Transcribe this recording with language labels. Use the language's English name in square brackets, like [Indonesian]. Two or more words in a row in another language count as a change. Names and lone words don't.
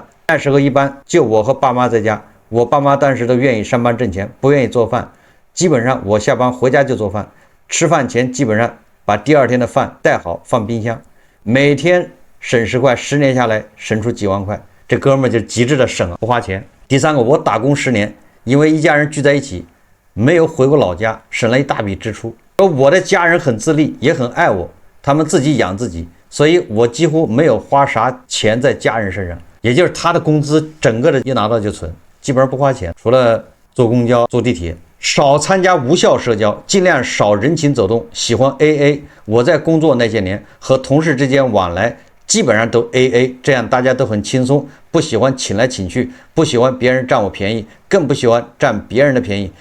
[Chinese] 那時候一般就我和爸媽在家，我爸媽當時都願意上班挣錢，不願意做飯，基本上我下班回家就做飯，吃飯前基本上把第2天的飯帶好放冰箱，每天省10塊，10年下來省出幾萬塊，這哥們就極致的省，不花錢。第3個，我打工10年，因為一家人聚在一起，沒有回過老家，省了一大筆支出。而我的家人很自立，也很愛我，他們自己養自己，所以我幾乎沒有花啥錢在家人身上。也就是他的工資整個的一拿到就存，基本上不花錢，除了坐公交、坐地鐵，少參加無效社交，盡量少人情走動，喜歡 AA。我在工作那些年，和同事之間往來基本上都 AA， 這樣大家都很輕鬆，不喜歡請來請去，不喜歡別人占我便宜，更不喜歡占別人的便宜。